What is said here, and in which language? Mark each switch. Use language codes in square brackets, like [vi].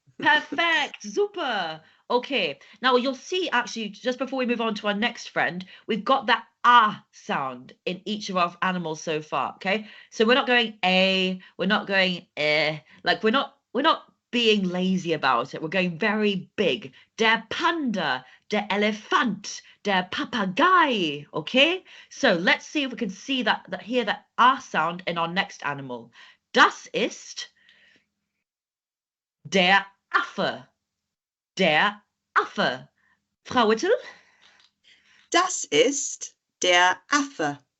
[en] Perfect. Super. Okay. Now you'll see actually, just before we move on to our next friend, we've got that ah sound in each of our animals so far. Okay. So we're not going a, we're not going like we're not being lazy about it. We're going very big. [de] Der Panda, der Elefant, der Papagei. [en] Okay. So let's see if we can see hear that ah sound in our next animal. [de] Das ist der Affe. Der Affe. Frau Whittle? Das ist der Affe.